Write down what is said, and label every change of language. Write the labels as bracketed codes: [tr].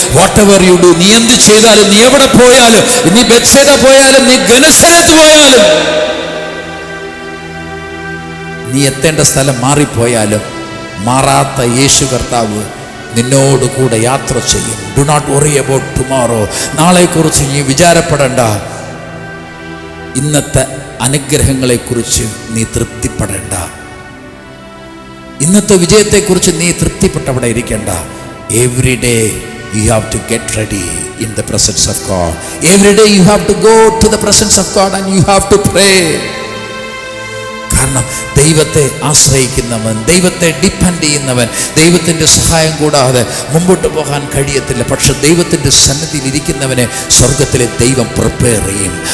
[en] whatever you do, [ml] നീ എന്ത് ചെയ്താലും, നീ എവിടെ പോയാലും, നീ ബെത്സേദ പോയാലും, നീ ഗനസരത്ത് പോയാലും, നീ എത്തേണ്ട സ്ഥലം മാറിപ്പോയാലും മാറാത്ത യേശു കർത്താവ് നിന്നോട് കൂടെ യാത്ര ചെയ്യും. [en] Do not worry about tomorrow. [ml] നാളെക്കുറിച്ച് നീ വിചാരപ്പെടണ്ട. ഇന്നത്തെ അനുഗ്രഹങ്ങളെക്കുറിച്ച് നീ തൃപ്തിപ്പെടേണ്ട. ഇന്നത്തെ വിജയത്തെക്കുറിച്ച് നീ തൃപ്തിപ്പെട്ടവിടെ ഇരിക്കേണ്ട. [en] Every day you have to get ready in the presence of God. Every day you have to go to the presence of God and you have to pray. [ml] കാരണം ദൈവത്തെ ആശ്രയിക്കുന്നവൻ, ദൈവത്തെ depend ചെയ്യുന്നവൻ, ദൈവത്തിൻ്റെ സഹായം കൂടാതെ മുമ്പോട്ട് പോകാൻ കഴിയത്തില്ല. പക്ഷെ ദൈവത്തിൻ്റെ സന്നിധിയിൽ ഇരിക്കുന്നവനെ സ്വർഗത്തിലെ ദൈവം പ്രിപ്പയർ ചെയ്യും.